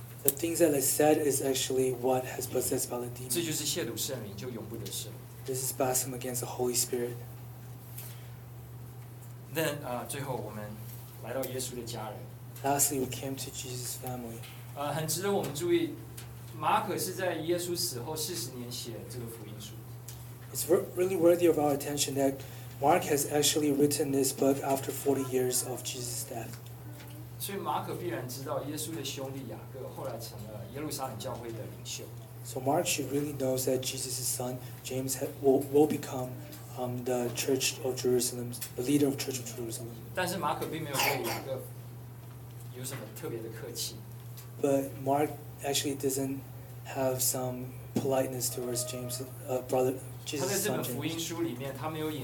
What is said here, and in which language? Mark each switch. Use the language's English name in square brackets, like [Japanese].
[English] The things that I said is actually what has possessed by the demon. [Chinese] 这就是亵渎圣灵就永不得胜。 [English] This is blasphemy against the Holy Spirit. Then, [Chinese] 最后我们来到耶稣的家人。 [English] Lastly, we came to Jesus' family. [Chinese] 很值得我们注意, 马可是在耶稣死后40年写这个福音书。 [English] It's really worthy of our attention that Mark has actually written this book after 40 years of Jesus' death. [Chinese] 所以马可必然知道耶稣的兄弟雅各后来成了耶路撒冷教会的领袖。 [English] So Mark should really know that Jesus' son James will become the church of Jerusalem, the leader of church of Jerusalem. [Chinese] 但是马可并没有对雅各有什么特别的客气。 [English] But Mark actually doesn't have some politeness towards James, brother Jesus' son James.